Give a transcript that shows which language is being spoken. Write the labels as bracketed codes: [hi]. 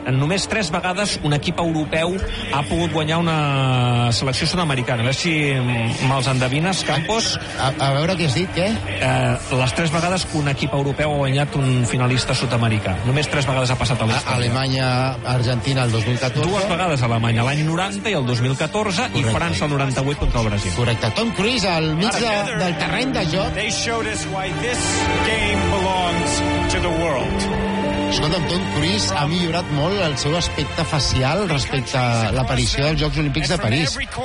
[ca] En només 3 vegades un equip europeu ha pogut guanyar una selecció sud-americana. A veure si me'ls endevines, Campos. A veure què has dit, què? Les 3 vegades que un equip europeu ha guanyat un finalista sud-americà. Només 3 vegades ha passat a l'història. Alemanya, Argentina, el 2014. 2 vegades Alemanya, l'any 90 i el 2014. Correcte. I França, el 98, contra el Brasil. Correcte. Tom Cruise al mig del terreny de joc. [en] They showed us why this game belongs to the world. [ca] Escolta'm, Tom Cruise ha millorat molt el seu aspecte facial respecte a l'aparició dels Jocs Olímpics de París.